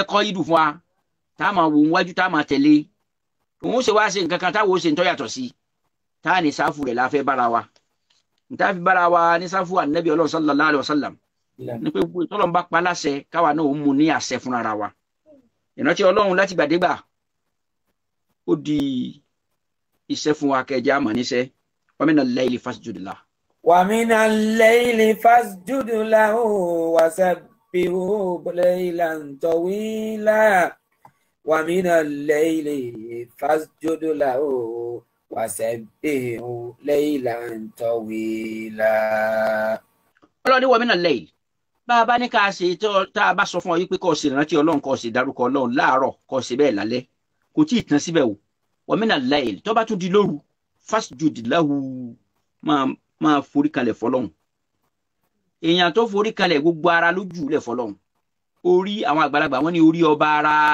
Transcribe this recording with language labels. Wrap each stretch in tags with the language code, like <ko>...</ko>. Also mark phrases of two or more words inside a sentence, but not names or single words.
<yo>kọ́ ìdù fún wa tá a máa wò wájú tá a máa tẹ̀lé òun ṣe wá ṣe nǹkan kan táwọn ó ṣe ń tọ́ yàtọ̀ sí tá a ní sáfù rẹ̀ la fẹ́ bára wa níta fi bára wa ní sáfù ànábì ọlọ́run</yo> <ar>صلى الله عليه وسلم</ar> <yo>ní pé tọ́lọ́run bá pa láṣẹ káwa náà ó mú ní àṣẹ fúnra wa ìrántí ọlọ́run láti gbàdégbà ó di iṣẹ́ fún wa kẹjá àmọ́ níṣẹ́ wa</yo> <ar>من الليل فاسجد له. ومن الليل فاسجد له وسبحه ليلا طويلا ومن الليل فاسجد له وسبحه ليلا طويلا.</ar> <yo>ọlọ́ni</yo> <ar>ومن الليل</ar> <yo>bá a bá ní ká ṣe tá a bá sọ fún ọ yìí pé kó o ṣe ìrántí ọlọ́run kó o ṣe dárúkọ ọlọ́run láàárọ̀ kó o ṣe bẹ́ẹ̀ lálẹ́ kò tí ì tán síbẹ̀ o</yo> <ar>ومن الليل</ar> <yo>tó bá tún di lóru</yo> <ar>فاسجد له</ar> <yo>máa forí kalẹ̀ fọlọ́run èèyàn tó forí kalẹ̀ gbogbo ara lójú lẹ̀ fọlọ́run orí àwọn àgbàlagbà wọn ní orí ọba ara</yo>